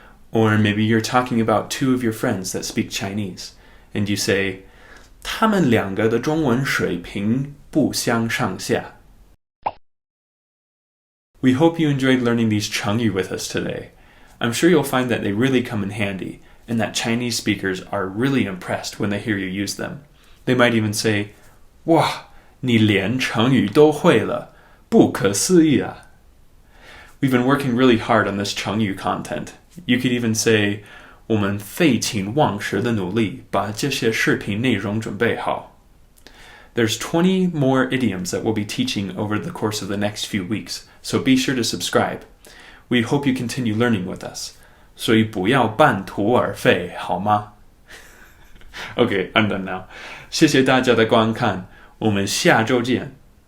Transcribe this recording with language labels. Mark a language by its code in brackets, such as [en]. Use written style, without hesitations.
[en] Or maybe you're talking about two of your friends that speak Chinese, and you say, [zh] 他们两个的中文水平不相上下. [en] We hope you enjoyed learning these 成语 with us today. I'm sure you'll find that they really come in handy, and that Chinese speakers are really impressed when they hear you use them. They might even say, [zh] 哇，你连成语都会了，不可思议啊. [en] We've been working really hard on this 成语 content. You could even say, [zh] 我们废寝忘食的努力，把这些视频内容准备好。 [en] There's 20 more idioms that we'll be teaching over the course of the next few weeks, so be sure to subscribe. We hope you continue learning with us. [zh] 所以不要半途而废，好吗？ [en] Okay, I'm done now. [zh] 谢谢大家的观看，我们下周见。